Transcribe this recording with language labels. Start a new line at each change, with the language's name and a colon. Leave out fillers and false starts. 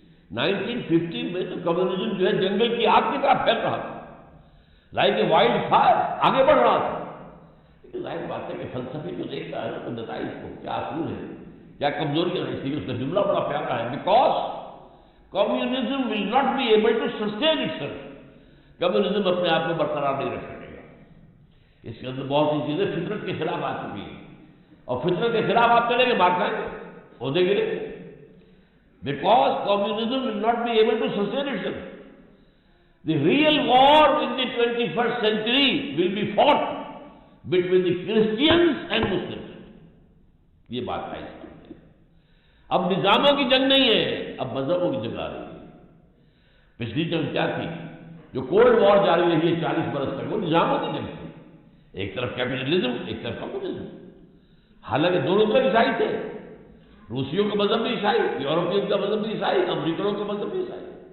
Urdu: 1950 میں تو کمیونزم جو ہے جنگل کی آگ کی طرح پھیل رہا تھا،
English: like a wildfire,
Urdu: آگے بڑھ رہا تھا، لیکن ظاہر بات ہے کہ فلسفی جو دیکھتا ہے تو بتائیے اس کو کیا اصول ہے، کیا کمزوریاں ہیں، اس لیے اس کا جملہ بڑا پیارا ہے،
English: Because communism will not be able to sustain itself.
Urdu: Communism اپنے آپ کو برقرار نہیں رکھ سکے گا، اس کے اندر بہت سی چیزیں فطرت کے خلاف آ چکی ہیں، اور فطرت کے خلاف آپ چلیں گے مار کھائیں گے، عہدے گرے گے،
English: because communism will not be able to sustain itself. The real war in the 21st century will be fought between the Christians and Muslims.
Urdu: یہ بات ہے، اب نظاموں کی جنگ نہیں ہے، اب مذہبوں کی جنگ آ رہی ہے۔ پچھلی جنگ کیا تھی جو کولڈ وار جاری رہی ہے 40 برس تک، وہ نظاموں کی جنگ تھی، ایک طرف کیپٹلزم ایک طرف کمیونزم، حالانکہ دونوں طرف عیسائی تھے، روسیوں کا مذہب بھی عیسائی، یورپین کا مذہب بھی عیسائی، امریکنوں کا مذہب بھی عیسائی،